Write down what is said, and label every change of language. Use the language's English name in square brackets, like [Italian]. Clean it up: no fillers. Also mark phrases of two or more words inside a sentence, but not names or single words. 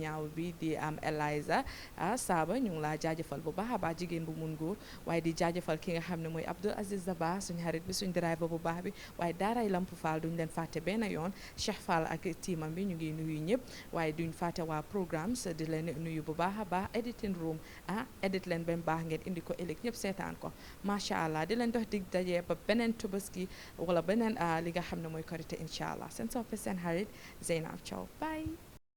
[Wolof] ñaaw bi di am Eliza Saba ñu ngi laa jaajëfal bu baax a baax jigéen bu mun góor waaye di jaajëfal ki nga xam ne mooy Abdul Aziz Zaba suñ xarit bi suñ driver bu baax bi waaye daaray Lamp Fall duñ leen fàtte benn yoon Cheikh Fall ak tiimam bi ñu ngi nuyu ñëpp waaye duñ fàtte waa programmes di leen nuyu bu baax a baax [English] editing room [Wolof] edit leen ba mu baax ngeen indi ko ëllëg ñëpp seetaan ko [Arabic] macha allah [Wolof] di leen dox dig daje ba beneen Tabaski wala beneen li nga xam ne mooy Korité [Arabic] incha allah [Wolof] seen soppe seen xarit Zeynab Thiaw bye